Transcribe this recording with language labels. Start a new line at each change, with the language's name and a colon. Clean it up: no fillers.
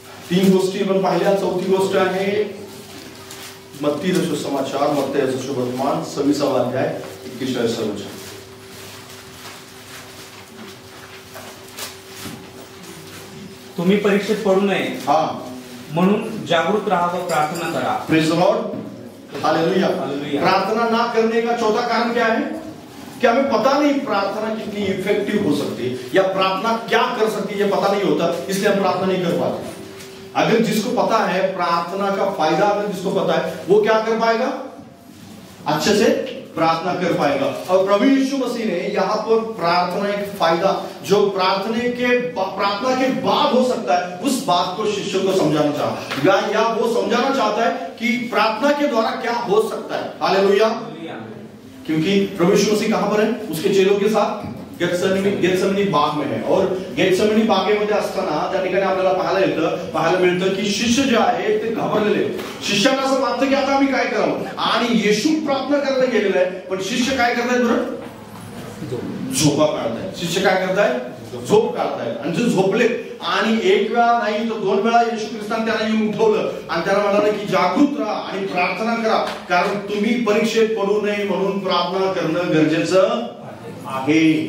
Marathi: तीन गोष्टी आपण पाहिल्या. चौथी गोष्ट आहे मत्ती सुसमाचार, मत्ती सुवर्तमान 26वा अध्याय 21 वचन. तुम्ही परीक्षेत पडू नये म्हणून जागरूक रहा व प्रार्थना करा.
English: Praise the lord. Hallelujah.
Hindi: प्रार्थना ना करने का चौथा कारण क्या है कि हमें पता नहीं प्रार्थना कितनी इफेक्टिव हो सकती है या प्रार्थना क्या कर सकती है ये पता नहीं होता, इसलिए हम प्रार्थना नहीं कर पाते. अगर जिसको पता है प्रार्थना का फायदा, अगर जिसको पता है वो क्या कर पाएगा, अच्छे से प्रार्थना कर पाएगा. और प्रभु यीशु मसीह ने यहाँ पर प्रार्थना एक फायदा जो प्रार्थना के बाद हो सकता है उस बात को शिष्यों को समझाना चाहता है, या वो समझाना चाहता है कि प्रार्थना के द्वारा क्या हो सकता है. हालेलुया. क्योंकि प्रभु यीशु मसीह कहां पर है, उसके चेलों के साथ गेत्सेमनी बाग में है.
Marathi: और गेत्सेमनी बागेमध्ये असताना त्या ठिकाणी आपल्याला पाहायला मिळतं की शिष्य जे आहे ते घाबरलेले. शिष्यांना असं वाटतं की आता आम्ही काय करावं, आणि येशू प्रार्थना करायला गेलेला आहे, पण शिष्य काय करतायत बरं, झोपा काढतायत. शिष्य काय करतायत, झोप काढतायत. आणि जे झोपले आणि एक वेळा नाही तर दोन वेळा येशू ख्रिस्ताने त्यांना येऊन उठवलं आणि त्यांना म्हणाले की जागृत राहा आणि प्रार्थना करा, कारण तुम्ही परीक्षेत पडू नये म्हणून प्रार्थना करणं गरजेचं आहे.